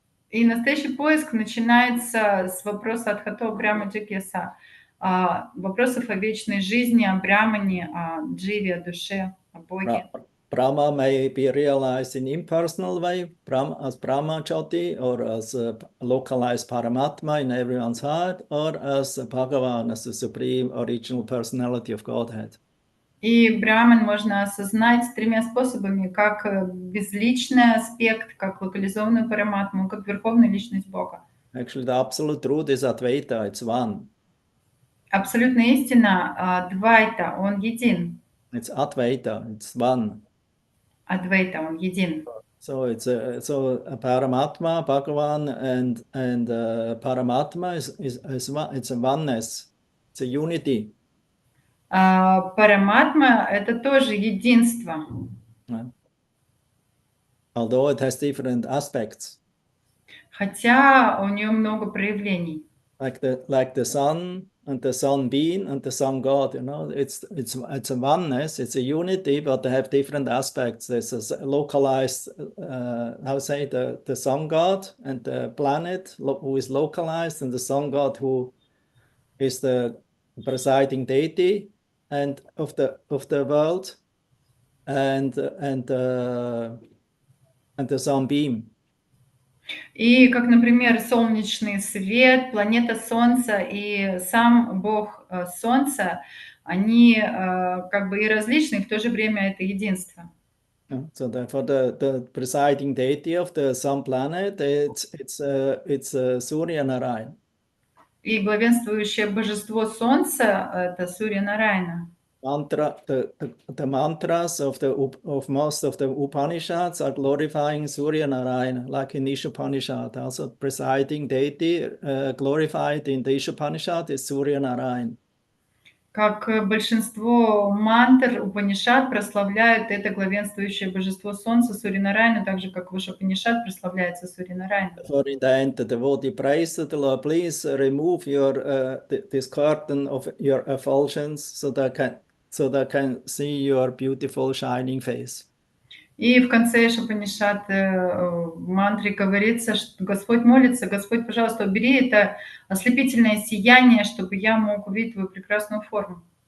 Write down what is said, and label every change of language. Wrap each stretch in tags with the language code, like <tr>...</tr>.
<ru>И настоящий поиск начинается с вопроса от</ru> <sa>Хато Брахма Джигьяса,</sa> <ru>вопросов о вечной жизни, о Брахмане, о Дживе, о душе, о Боге.</ru> <en>Brahma may be realized in impersonal way, as Brahma Jyoti, or as a localized Paramatma in everyone's heart, or as Bhagavan, as the supreme original personality of Godhead.</en> <ru>И Брахман можно осознать тремя способами: как безличный аспект, как локализованную параматму, как верховную личность Бога.</ru> <en>Actually, the absolute truth is Advaita, it's one.</en> <ru>Абсолютная истина Двайта, он един.</ru> <en>It's Advaita, it's one.</en> <ru>Адвайта, он един.</ru> <en>So it's a Paramatma, Bhagavan, and Paramatma is one. It's a oneness. It's a unity.</en> <ru>Параматма – это тоже единство.</ru> <en>Although it has different aspects.</en> <ru>Хотя у нее много проявлений.</ru> <en>Like the sun and the sunbeam and the sun god, it's a oneness, it's a unity, but they have different aspects. There's a localized, the sun god and the planet who is localized, and the sun god who is the presiding deity and of the world, and the sunbeam.</en> <ru>И как, например, солнечный свет, планета Солнца и сам Бог Солнца, они как бы и различны, и в то же время это единство.</ru> <en>So for the presiding deity of the sun planet, it's Surya Narayan.</en> <ru>И главенствующее божество Солнца – это Сурья Нараяна.</ru> <en>the mantras of most of the Upanishads are glorifying Surya Narayana, like in Ishopanishad. Also, presiding deity glorified in the Ishopanishad is Surya Narayana.</en> <ru>Как большинство мантр Упанишад прославляют это главенствующее божество Солнца Сурья-Нараяну, так же как в Ишупанишад прославляется Сурья-Нараяна.</ru> <en>For in the end, the devotee prays to the Lord, please remove this curtain of your effulgence so that I can see your beautiful shining face.</en> <ru>И в конце Ишупанишад в мантре говорится, что Господь молится: Господь, пожалуйста, убери это ослепительное сияние, чтобы я мог увидеть твою прекрасную форму.</ru>